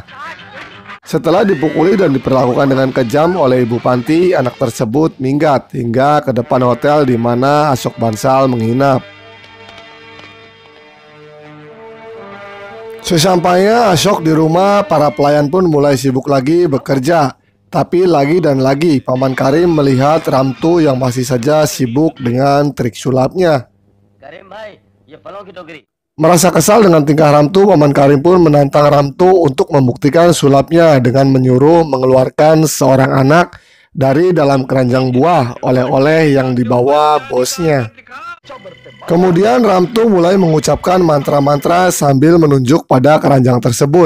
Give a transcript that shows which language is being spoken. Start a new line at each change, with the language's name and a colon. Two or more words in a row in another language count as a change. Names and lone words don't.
Indonesian: Setelah dipukuli dan diperlakukan dengan kejam oleh ibu panti, anak tersebut minggat hingga ke depan hotel di mana Ashok Bansal menginap. Sesampainya Ashok di rumah, para pelayan pun mulai sibuk lagi bekerja. Tapi lagi dan lagi Paman Karim melihat Ramtu yang masih saja sibuk dengan trik sulapnya.
Hindi: करीम भाई ये फलों की टोकरी।
Indonesian: Merasa kesal dengan tingkah Ramtu, Paman Karim pun menantang Ramtu untuk membuktikan sulapnya dengan menyuruh mengeluarkan seorang anak dari dalam keranjang buah oleh-oleh yang dibawa bosnya. Kemudian Ramtu mulai mengucapkan mantra-mantra sambil menunjuk pada keranjang tersebut.